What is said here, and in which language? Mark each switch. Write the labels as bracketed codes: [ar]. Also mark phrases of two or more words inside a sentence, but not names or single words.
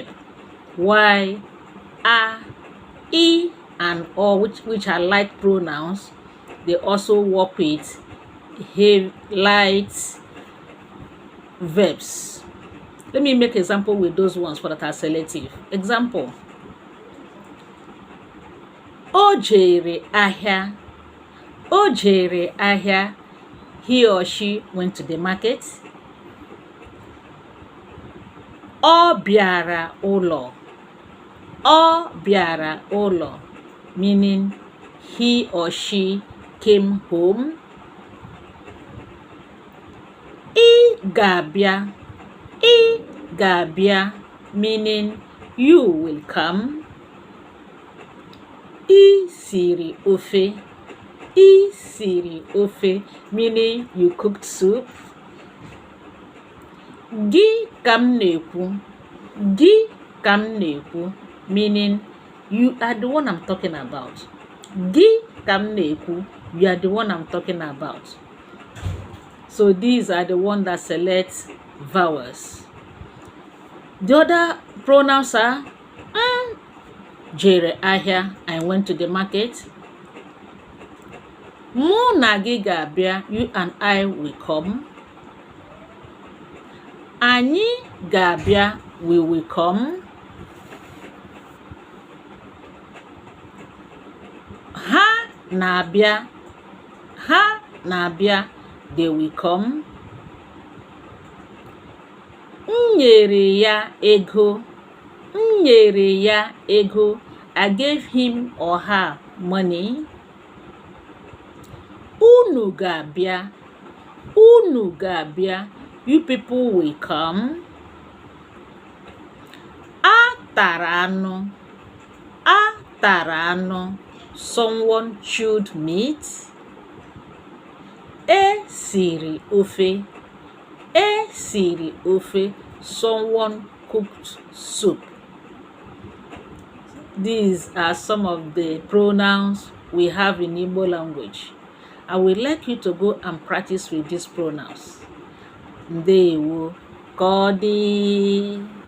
[en] While A, E, and O, which are light pronouns, they also work with heavy, light verbs. Let me make example with those ones that are selective. Example, [ig] O jere ahịa. O jere ahịa. [en] He or she went to the market. [ig] Ọ bịara ụlọ. Ọ bịara ụlọ, [en] meaning he or she came home. [ig] Ị ga-abịa. Ị ga-abịa, [en] meaning you will come. [ig] Ị siri ofe. Ị siri ofe, [en] meaning you cooked soup. [ig] Gị ka m na-ekwu. Gị ka m na-ekwu, [en] meaning you are the one I'm talking about. [ig] Gị ka m na-ekwu, [en] you are the one I'm talking about. So these are the ones that select vowels. The other pronouns are [ig] jere ahịa, [en] I went to the market. [ig] Mụ na gị ga-abịa, [en] you and I will come. [ig] Anyị ga-abịa, [en] we will come. [ig] Ha na-abịa, [en] they will come. [ig] M nyere ya ego. M nyere ya ego, [en] I gave him or her money. [ig] Unu ga-abịa. Unu ga-abịa, [en] you people will come. [ig] A tara anụ. A tara anụ, [en] someone chewed meat. [ig] E siri ofe. E siri ofe, [en] someone cooked soup. These are some of the pronouns we have in Igbo language. I would like you to go and practice with these pronouns. [ig] Ndewo. Ka ọ dị.